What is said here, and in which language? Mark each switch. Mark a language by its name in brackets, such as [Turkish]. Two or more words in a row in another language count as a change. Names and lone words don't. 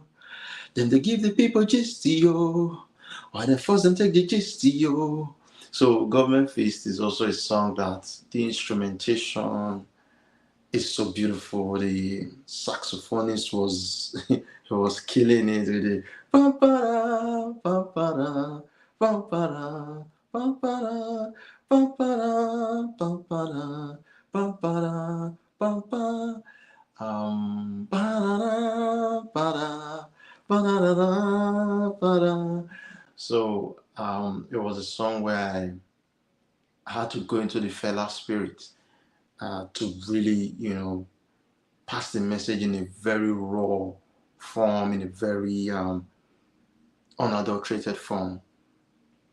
[English] Then they give the people gistio, or they force them take the gistio. So Government Feast is also a song that the instrumentation is so beautiful. The saxophonist was he was killing it with the pa-pa-da, pa-pa-da, pa-pa-da, pa-pa- da, pa-pa-da, pa-pa-da, pa-pa-da, pa-pa, ba-da-da, ba-da, ba-da-da-da, ba-da. So it was a song where I had to go into the Fela spirit to really, pass the message in a very raw form, in a very unadulterated form.